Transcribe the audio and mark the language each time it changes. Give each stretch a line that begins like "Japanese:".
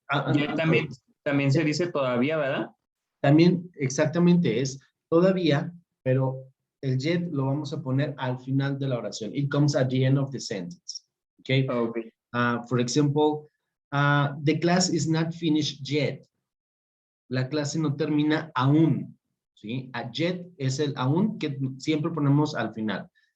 Spanish: Ya también se dice todavía, ¿verdad? También exactamente es todavía, pero el yet lo vamos a poner al final de la oración.
English: It comes at the end of the sentence. Okay. Okay. For example, the class is not finished yet.
Spanish: La clase no termina aún. ¿Sí? A yet es el aún que siempre ponemos al final.